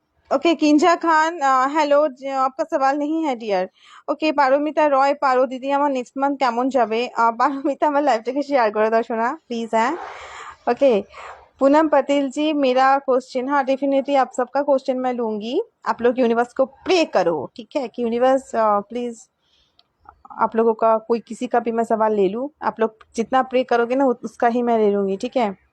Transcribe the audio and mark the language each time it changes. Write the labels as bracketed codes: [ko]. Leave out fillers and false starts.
[hi] Okay, Kinza Khan, hello, आपका सवाल नहीं है डियर। [bn] ওকে, পারমিতা রয়, পারো দিদি, আমার নেক্সট মান্থ কেমন যাবে? পারমিতা আমার লাইফটাকে শেয়ার করে দাও শোনা প্লিজ, হ্যাঁ? [hi] ओके, पूनम पटेल जी, मेरा क्वेश्चन, हाँ डेफिनेटली आप सबका क्वेश्चन मैं लूंगी। आप लोग यूनिवर्स को प्रे करो, ठीक है? कि यूनिवर्स प्लीज आप लोगों का कोई किसी का भी मैं सवाल ले लूँ, आप लोग जितना प्रे करोगे ना उसका ही मैं ले लूँगी, ठीक है?